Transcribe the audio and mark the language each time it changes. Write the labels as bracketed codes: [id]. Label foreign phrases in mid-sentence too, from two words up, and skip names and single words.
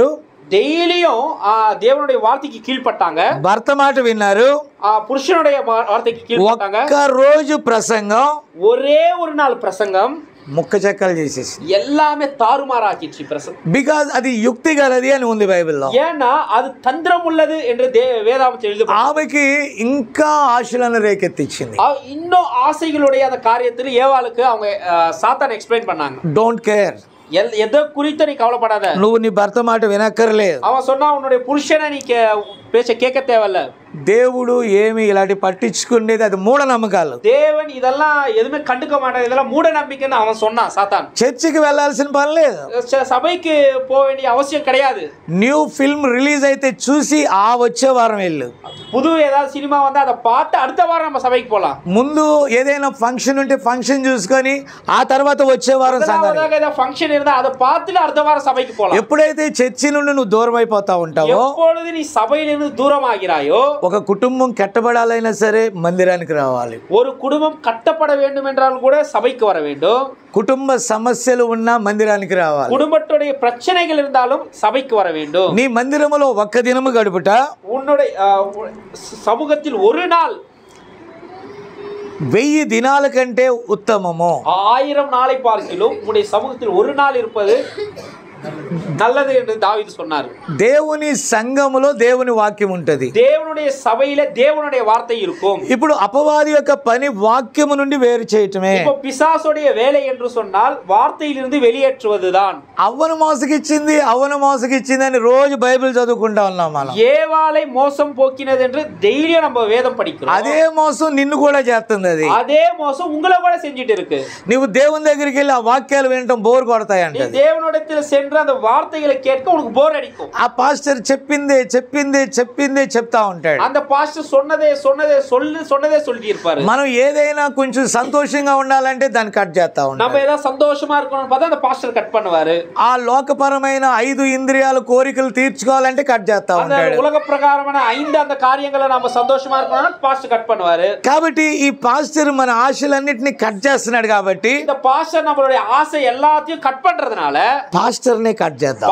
[ta] டெய்லியும் தேவனுடைய வார்த்தைக்கு கீழ்ப்பட்டாங்க. [te] భర్త మాట విన్నారు, [ta] புருஷனுடைய வார்த்தைக்கு கீழ்ப்பட்டாங்க. [te] ఒక్క రోజు ప్రసంగం, [ta] ஒரே ஒரு நாள் பிரசங்கம் [te] ముక్క చెక్కలు చేసేసి [ta] எல்லாமே தாறுமாறாக்கிச்சு பிரசங்கம். [te] బికాజ్ అది యుక్తి గలది అని ఉంది బైబిల్లో. [ta] ஏன்னா அது தந்திரம் உள்ளது என்று வேதாகமத்தில் எழுதப்பட்டிருக்கிறது. [te] ఆమెకి ఇంకా ఆశలను రేకెత్తించింది. [ta] இன்னும் ஆசைகளுடைய அந்த காரியத்தில் ஏவாளுக்கு அவங்க சாத்தான் எக்ஸ்பிளைன் பண்ணாங்க. [en] Don't care, [ta] எதை குறித்து நீ கவலைப்படாத, [te] నువ్వు నీ భర్త మాట వినక్కర్లేదు. [ta] அவன் சொன்னா உன்னுடைய புருஷனை நீ பேச்ச கேட்க தேவையில்ல. [te] దేవుడు ఏమి ఇలాంటి పట్టించుకునేది అది మూఢనమ్మకాలు. [ta] தேவன் இதெல்லாம் எதுவுமே கண்டுக்க மாட்டான், இதெல்லாம் மூட நம்பிக்கைன்னு அவன் சொன்னான் சாத்தான். [te] చర్చికి వెళ్ళాల్సిన పని లేదు, [ta] சபைக்கு போக வேண்டிய அவசியம் கிடையாது. [en] new film release [te] అయితే చూసి ఆ వచ్చే వారం వెళ్ళు. [ta] புது ஏதாவது சினிமா வந்தா அதை பார்த்து அடுத்த வாரம் நம்ம சபைக்கு போலாம். [te] ముందు ఏదైనా ఫంక్షన్ ఉంటే ఫంక్షన్ చూసుకొని ఆ తర్వాత వచ్చే వారం సంఘానికి. [ta] ஏதாவது ஃபங்க்ஷன் இருந்தா அதை பார்த்துட்டு அடுத்த வாரம் சபைக்கு போலாம். [te] ఎప్పుడైతే చర్చి నుండి నువ్వు దూరం అయిపోతా ఉంటావో, [ta] எப்பொழுது நீ சபையிலிருந்து தூரமாகிறாயோ, [te] ఒక కుటుంబం కట్టబడాలైనా సరే మందిరానికి రావాలి. [ta] ஒரு குடும்பம் கட்டப்பட வேண்டும் என்றால் கூட சபைக்கு வர வேண்டும். [te] కుటుంబ సమస్యలు ఉన్నా మందిరానికి రావాలి. [ta] குடும்பத்துடைய பிரச்சனைகள் இருந்தாலும் சபைக்கு வர வேண்டும். [te] నీ మందిరములో ఒక్క దినము గడుపుట [ta] உன்னுடைய சமூகத்தில் ஒரு நாள் [te] 1000 దినాల కంటే ఉత్తమము. [ta] 1000 நாளை பார்க்கிலும் உன்னுடைய சமூகத்தில் ஒரு நாள் இருப்பது நல்லது என்று தாவீது சொன்னார். [te] దేవుని సంఘములో దేవుని వాక్యం ఉంటది, [ta] தேவனுடைய சபையில தேவனுடைய வார்த்தை இருக்கும். [te] ఇప్పుడు అపవాది యొక్క పని వాక్యము నుండి వేరు చేయటమే. [ta] இப்போ பிசாசுடைய வேலை என்று சொன்னால் வார்த்தையிலிருந்து வெளியேற்றுவதுதான். [te] అవ్వను మోసగిచ్చింది అని రోజు బైబిల్ చదువుకుంటా ఉన్నాం మనం. [ta] ஏவாளை மோசம் போக்கினது என்று டெய்லியும் நம்ம வேதம் படிக்கிறோம். [te] అదే మోసం నిన్ను కూడా చేస్తుంది. అది [ta] அதே மோசம் உங்களை கூட செஞ்சிட்டு இருக்கு. [te] నువ్వు దేవుని దగ్గరికి వెళ్ళి ఆ వాక్యాలు వినటం బోర్ కొడతాయంట. [ta] நீ தேவனிடத்தில் சென்று அந்த வார்த்தைகளை கேட்க உனக்கு போர் அடிக்கும். [te] ఆ పాస్టర్ చెప్పిందే చెప్తా ఉంటాడు. [ta] அந்த பாஸ்டர் சொன்னதே சொல்லிட்டு இருப்பாரு. [te] మనం ఏదైనా కొంచెం సంతోషంగా ఉండాలంటే దాన్ని కట్ చేస్తా ఉంటాం. [ta] நம்ம ஏதாவது சந்தோஷமா இருக்கணும்னு பார்த்தா அந்த பாஸ்டர் கட் பண்ணுவாரு. [te] ఆ లోకపరమైన 5 ఇంద్రియాల కోరికలు తీర్చుకోవాలంటే కట్ చేస్తా ఉంటాడు. [ta] உலக பிரகாரமான 5 அந்த காரியங்களை நாம சந்தோஷமா இருக்கணும்னா பாஸ்டர் கட் பண்ணுவாரு. [te] కాబట్టి ఈ పాస్టర్ మన ఆశలన్నిటిని కట్ చేస్తున్నాడు. కాబట్టి [ta] இந்த பாஸ்டர் நம்மளுடைய ஆசை எல்லாத்தையும் கட் பண்றதுனால [te] పాస్టర్నే కట్ చేద్దాం.